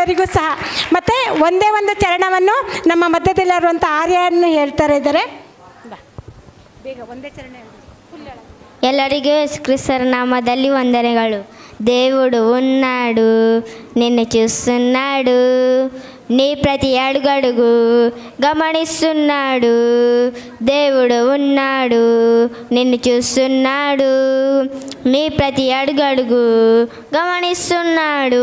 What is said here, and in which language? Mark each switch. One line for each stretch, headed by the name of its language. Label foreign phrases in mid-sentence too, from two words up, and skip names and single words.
Kannada: ಅವರಿಗೂ ಸಹ. ಮತ್ತು ಒಂದೇ ಒಂದು ಚರಣವನ್ನು ನಮ್ಮ ಮಧ್ಯದಲ್ಲಿರುವಂಥ ಆರ್ಯನ್ನು ಹೇಳ್ತಾರೆ ಇದ್ದಾರೆ. ಬೇಗ ಒಂದೇ ಚರಣ ಎಲ್ಲರಿಗೂ ಯೇಸು ಕ್ರಿಸ್ತರ నామದಲ್ಲಿ వందనಗಳು.
Telugu: దేవుడు ఉన్నాడు, నిన్ను చూస్తున్నాడు, నీ ప్రతి అడుగడుగు గమనిస్తున్నాడు. దేవుడు ఉన్నాడు, నిన్ను చూస్తున్నాడు, నీ ప్రతి అడుగడుగు గమనిస్తున్నాడు.